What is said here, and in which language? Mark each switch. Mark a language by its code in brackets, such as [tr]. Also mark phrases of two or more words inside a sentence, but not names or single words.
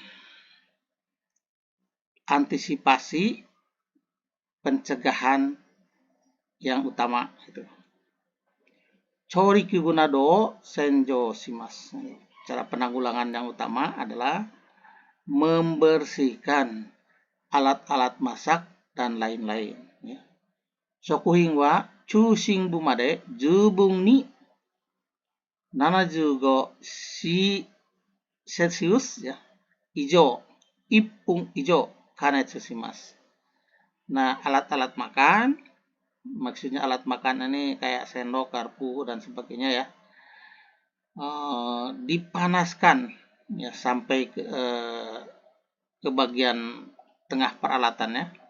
[id] Antisipasi pencegahan yang utama itu. [ja] 調理器具など洗浄します. [id] Cara penanggulangan yang utama adalah membersihkan alat-alat masak dan lain-lain. [ja] 食品は中心部まで十分に 75 Celsius ya, 1 分以上加熱します. [id] Nah, alat-alat makan, maksudnya alat makan ini kayak sendok, garpu, dan sebagainya ya, dipanaskan ya sampai ke bagian tengah peralatannya.